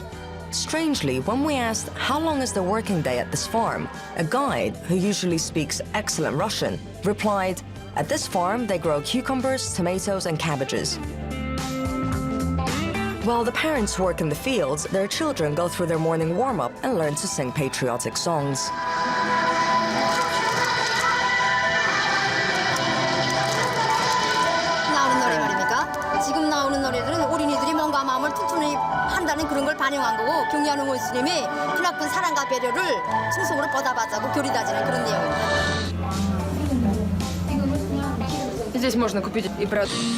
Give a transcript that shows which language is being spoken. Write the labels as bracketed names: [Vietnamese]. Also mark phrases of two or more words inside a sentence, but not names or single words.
[English] Strangely, when we asked how long is the working day at this farm, a guide, who usually speaks excellent Russian, replied, "At this farm, they grow cucumbers, tomatoes, and cabbages." While the parents work in the fields, their children go through their morning warm-up and learn to sing patriotic songs. [Korean] 나오는 노래 말입니까? 지금 나오는 노래들은 어린이들이 몸과 마음을 튼튼히 한다는 그런 걸 반영한 거고 경의하는 원수님이 크나큰 사랑과 배려를 충성으로 보답하자고 교리다지는 그런 내용입니다. [Russian] здесь можно купить и продукты.